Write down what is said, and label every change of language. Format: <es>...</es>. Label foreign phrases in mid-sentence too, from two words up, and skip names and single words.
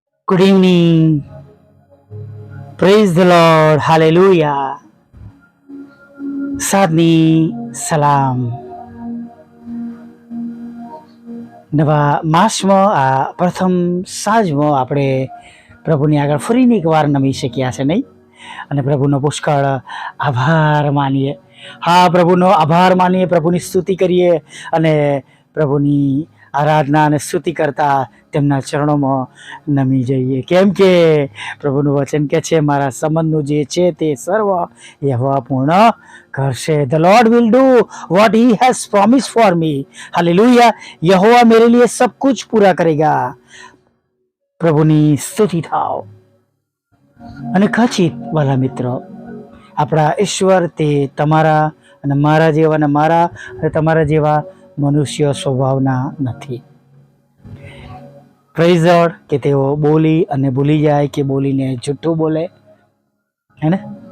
<en>Good evening. Praise the Lord. Hallelujah. Sadni Salam.</en> <gu>નવા માસમાં આ પ્રથમ સાંજમાં આપણે પ્રભુની આગળ ફરીને એકવાર નમી શક્યા છે નહીં, અને પ્રભુનો પુષ્કળ આભાર માનીએ. હા, પ્રભુનો આભાર માનીએ, પ્રભુની સ્તુતિ કરીએ અને પ્રભુની આરાધના અને સ્તુતિ કરતા તેમના ચરણોમાં નમી જઈએ. કેમ કે પ્રભુનું વચન કે છે, મારા સંબંધનું જે છે તે સર્વ યહોવા પૂર્ણ કરશે.</gu> <en>The Lord will do what he has promised for me.</en> <hi>हालेलुया. यहोवा मेरे लिए सब कुछ पूरा करेगा.</hi> <gu>પ્રભુની સ્તુતિ થાવ. અને ખચિત વાલા મિત્રો, આપણા ઈશ્વર તે તમારા અને મારા જેવા અને મારા અને તમારા જેવા મનુષ્ય સ્વભાવના નથી.</gu> <en>Praise God</en> <gu>કે તેઓ બોલી અને ભૂલી જાય, કે બોલીને જૂઠું બોલે, હે ને?</gu>